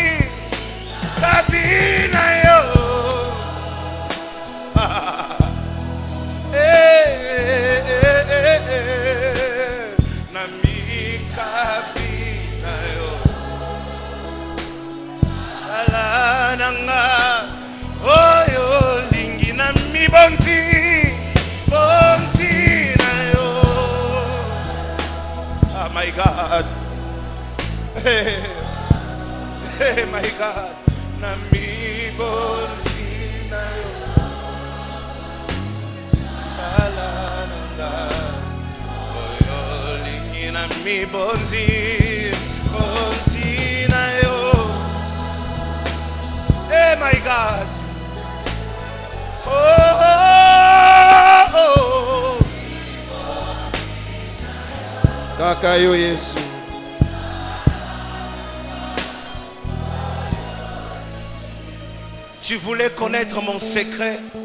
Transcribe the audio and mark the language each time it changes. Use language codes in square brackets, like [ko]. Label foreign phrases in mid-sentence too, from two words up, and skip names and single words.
[ln] na yo na mikabi na yo sala nanga oyo lingi na mibonzi bonzi na yo. [en] Oh my God. Hey, my God. [ln] Nami bonzi na yo. Salananga. Oyo lingi nami bonzi na yo. [en] Hey, my God. Oh, oh, oh. [ln] kaka yo Yesu. [fr] Tu voulais connaître mon secret.